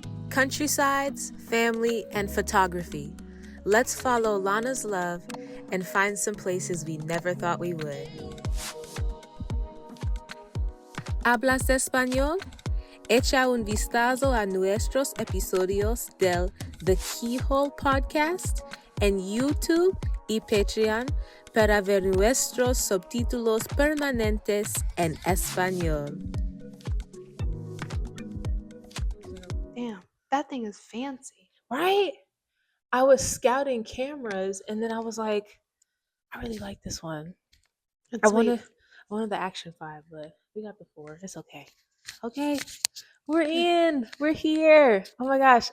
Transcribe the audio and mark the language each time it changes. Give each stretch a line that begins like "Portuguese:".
English: countrysides, family, and photography. Let's follow Lana's love and find some places we never thought we would.
Spanish: ¿Hablas español? Echa un vistazo a nuestros episodios del The Keyhole podcast en YouTube y Patreon para ver nuestros subtítulos permanentes en español.
English: Damn, that thing is fancy. Right? I was scouting cameras and then I was like, I really like this one. I wanted the Action 5, but we got the 4. It's okay. Okay. We're in. We're here. Oh my gosh.